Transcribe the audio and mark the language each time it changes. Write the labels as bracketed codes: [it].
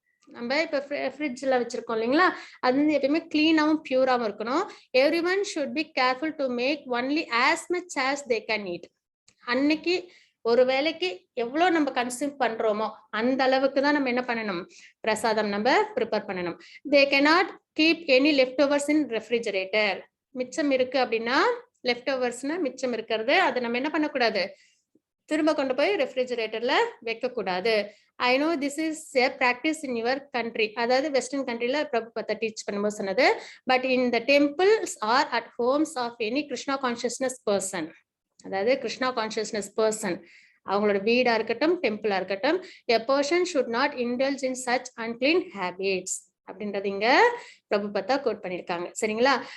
[ta] நம்ம இப்ப ஃப்ரிட்ஜ்ல வச்சிருக்கோம் இல்லைங்களா, அது வந்து எப்பயுமே கிளீனாவும் பியூராவும் இருக்கணும். [en] Every one should be careful to make only as much as they can eat. [ta] அன்னைக்கு ஒரு வேளைக்கு எவ்வளவு நம்ம கன்சியூம் பண்றோமோ அந்த அளவுக்கு தான் நம்ம என்ன பண்ணணும், பிரசாதம் நம்ம ப்ரிப்பேர் பண்ணணும். [en] They cannot keep any leftovers in refrigerator. [ta] மிச்சம் இருக்கு அப்படின்னா, லெஃப்ட் ஓவர்ஸ்னா மிச்சம் இருக்கிறது, அதை நம்ம என்ன பண்ணக்கூடாது, திரும்ப கொண்டு போய் ரெஃப்ரிஜரேட்டர்ல வைக்க கூடாது. [en] I know this is a practice in your country, [ta] அதாவது வெஸ்டர்ன் கண்ட்ரில பிரபுபாதா டீச் பண்ணும்போது சொன்னது. [en] but in the temples or at homes of any Krishna consciousness person, [ta] அதாவது கிருஷ்ணா கான்சியஸ்னஸ் பர்சன், அவங்களோட வீடா இருக்கட்டும் டெம்பிளா இருக்கட்டும், [en] a person should not indulge in such unclean habits [ta] அப்படின்றது இங்க பிரபுபாதா கோட் பண்ணிருக்காங்க. சரிங்களா?